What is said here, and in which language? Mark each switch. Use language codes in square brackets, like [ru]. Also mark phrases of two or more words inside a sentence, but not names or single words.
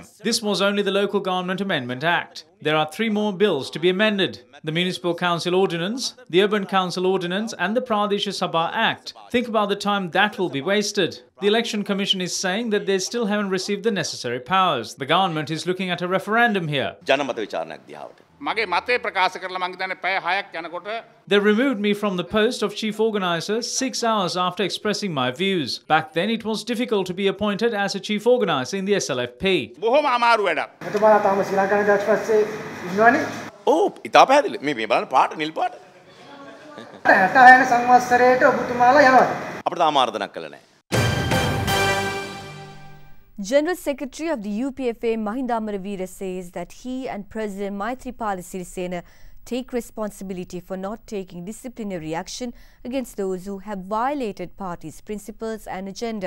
[en] This was only the Local Government Amendment Act. There are 3 more bills to be amended: the Municipal Council Ordinance, the Urban Council Ordinance and the Pradesh Sabha Act. Think about the time that will be wasted. The Election Commission is saying that they still haven't received the necessary powers. The government is looking at a referendum here. [si] මගේ මතය ප්‍රකාශ කරලා මං හිතන්නේ පැය 6ක් යනකොට [en] They removed me from the post of chief organizer 6 hours after expressing my views. Back then, it was difficult to be appointed as a chief organizer in the SLFP. [si] බොහොම අමාරු වැඩක්. එතුමාලා තාම ශ්‍රී ලංකාවේ දැක්ස් පස්සේ ඉන්නවනේ. ඔව් ඉතා පැහැදිලි. මේ බලන්න පාට නිල් පාට. 66 සංවත්සරයට ඔබතුමාලා යනවාද? අපිට තාම ආරාධනා කළා නැහැ. [en] General Secretary of the UPFA Mahinda Amaraveera says that he and President Maithripala take responsibility for not taking disciplinary action against those who have violated party's principles and agenda.